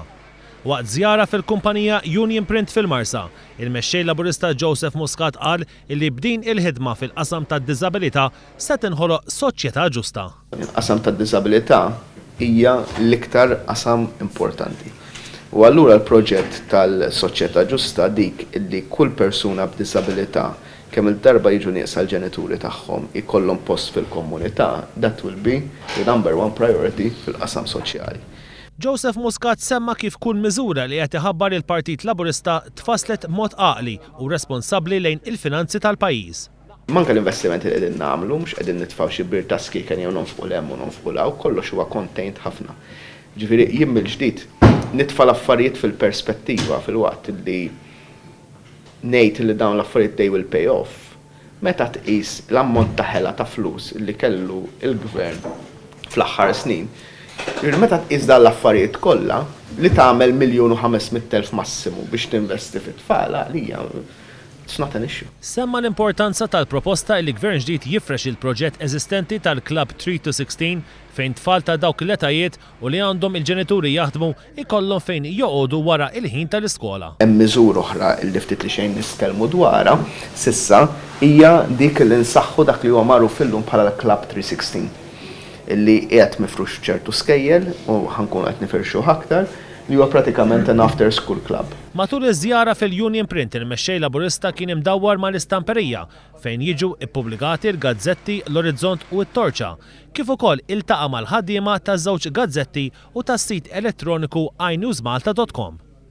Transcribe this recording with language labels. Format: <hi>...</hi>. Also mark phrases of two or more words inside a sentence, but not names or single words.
<mt>Waqt żjara fil-kumpanija Union Print fil-Marsa, il-mexxej Laburista Joseph Muscat qal li b'din il-ħidma fil-qasam tad-diżabilità se tinħoloq soċjetà ġusta. Il-qasam tad-diżabilità hija l-iktar qasam importanti. U allura l-proġett tal-soċjetà ġusta dik illi kull persuna b'disabilità kemm il-darba jiġu nieqsa l-ġenituri tagħhom ikollhom post fil-komunità,</mt> <en>that will be the number one priority</en> <mt>fil-qasam soċjali. Joseph Muscat semma kif kull miżura li qed iħabbar il-Partit Laburista tfasslet mod għaqli u responsabbli lejn il-finanzi tal-pajjiż. Manka l-investimenti li qegħdin nagħmlu mhux qegħdin nitfgħu xi bir ta' skiken jew nonfqu hemm u nonfqu law, kollox huwa contained ħafna. Ġifieri jien mill-ġdid nitfa' l-affarijiet fil-perspettiva fil-waqt li ngħid li dawn l-affarijiet</mt> <en>they will pay off.</en> <mt>Meta tqis l-ammont ta' ħela ta' flus li kellu il-gvern fl-aħħar snin, meta tqis dan l-affarijiet kollha li tagħmel 1,500,000 massimu biex tinvesti fit-tfal għalija</mt> <en>it's not an issue.</en> <mt>Semma l-importanza tal-proposta li gvern ġdid jifrex il-proġett eżistenti tal-Club 3 to 16 fejn tfal ta' dawk l-etajiet u li għandhom il-ġenituri jaħdmu ikollhom fejn joqogħdu wara il-ħin tal-iskola. Hemm miżur oħra li ftit li xejn nitkellmu dwarha s'issa hija dik li nsaħħu dak li huwa magħruf illum bħala Club 316 illi qiegħed mifrux ċertu skejjel u ħankun qed nifirxuh aktar li huwa pratikament</mt> <en>an after school club.</en> <mt>Matul iż-żjara fil-Union Print il-mexxej Laburista kien imdawwar mal-istamperija fejn jiġu ippubblikati l-gazzetti l-Orizzont u t-Torċa, kif ukoll iltaqa' mal-ħaddiema taż-żewġ gazzetti u tas-sit elettroniku inewsmalta.com.</mt>